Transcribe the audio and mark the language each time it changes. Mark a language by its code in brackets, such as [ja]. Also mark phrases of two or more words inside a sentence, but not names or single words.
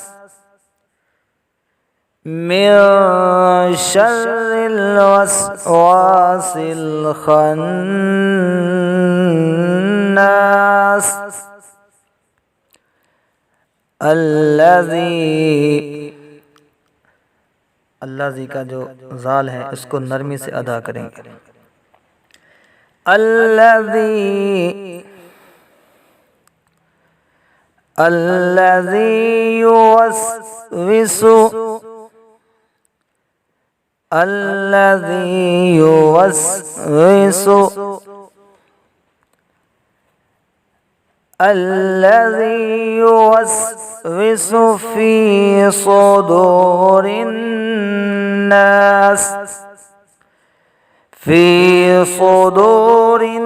[ar] من شر الوسواس الخناس الذي [hi] का जो ज़ाल है इसको नरमी से अदा करेंगे। [ar] अल्लाज़ी الذي يوسوس الذي يوسوس الذي يوسوس في صدور الناس في صدور